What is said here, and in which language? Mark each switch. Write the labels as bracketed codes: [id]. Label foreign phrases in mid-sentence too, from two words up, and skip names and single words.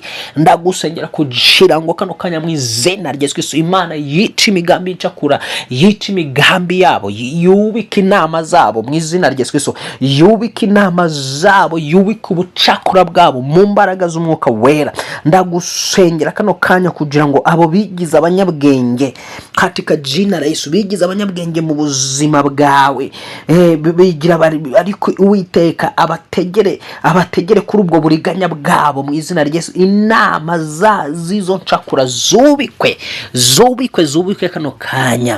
[rn] Ndagusengera kugira ngo kano kanya mu izina rya Yesu Kristo Imana yica imigambi y'icakura, yica imigambi yabo, yubika inama zabo mu izina rya Yesu Kristo, yubika inama zabo, yubika ubucakura bwabo mu mbaraga z'umwuka wera. Ndagusengera kano kanya kugira ngo abo bigize abanyabwenge [sw] katika jina la Yesu, [rn] bigize abanyabwenge mu buzima bwawe, bigira ariko Uwiteka abategere kuri ubwo buriganya bwabo mu izina rya Yesu. Inama zizo ncakura zubikwe kano kanya.